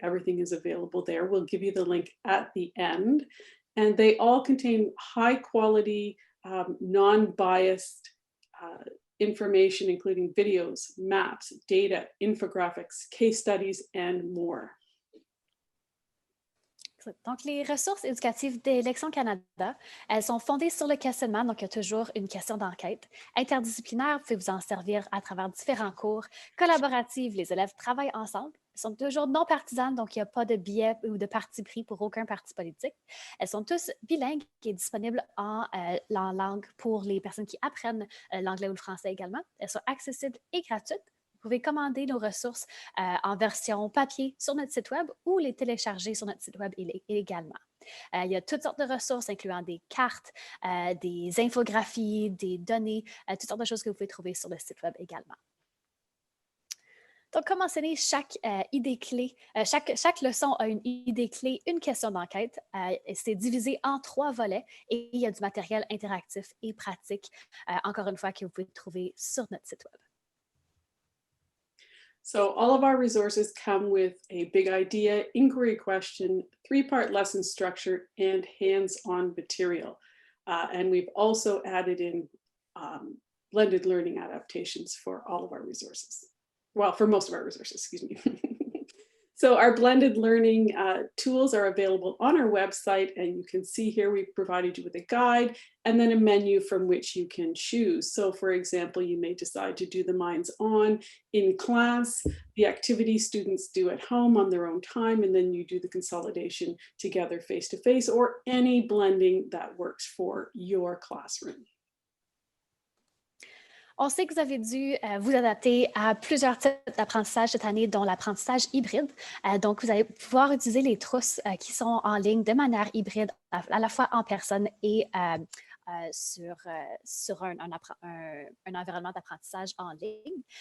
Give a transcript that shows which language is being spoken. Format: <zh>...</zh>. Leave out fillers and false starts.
<en>Everything is available there. We'll give you the link at the end. And they all contain high-quality, non-biased information, including videos, maps, data, infographics, case studies, and more.</en> <fr>Donc, les ressources éducatives d'Élections Canada, elles sont fondées sur le questionnement, donc il y a toujours une question d'enquête. Interdisciplinaire, vous pouvez vous en servir à travers différents cours. Collaborative, les élèves travaillent ensemble. Elles sont toujours non partisanes, donc il n'y a pas de biais ou de parti pris pour aucun parti politique. Elles sont tous bilingues et disponibles en langue pour les personnes qui apprennent l'anglais ou le français également. Elles sont accessibles et gratuites. Vous pouvez commander nos ressources en version papier sur notre site web ou les télécharger sur notre site web également. Il y a toutes sortes de ressources, incluant des cartes, des infographies, des données, toutes sortes de choses que vous pouvez trouver sur le site web également. Donc, comme mentionné, chaque idée clé, chaque leçon a une idée clé, une question d'enquête. C'est divisé en 3 volets et il y a du matériel interactif et pratique, encore une fois, que vous pouvez trouver sur notre site web.</fr> <en>So all of our resources come with a big idea, inquiry question, 3-part lesson structure, and hands-on material. And we've also added in blended learning adaptations for all of our resources. Well, for most of our resources, excuse me. So our blended learning tools are available on our website, and you can see here we've provided you with a guide and then a menu from which you can choose. So for example, you may decide to do the Minds On in class, the activity students do at home on their own time, and then you do the consolidation together face-to-face, or any blending that works for your classroom.</en> <fr>On sait que vous avez dû vous adapter à plusieurs types d'apprentissage cette année, dont l'apprentissage hybride. Donc, vous allez pouvoir utiliser les trousses qui sont en ligne de manière hybride, à la fois en personne et sur un environnement d'apprentissage en ligne.</fr>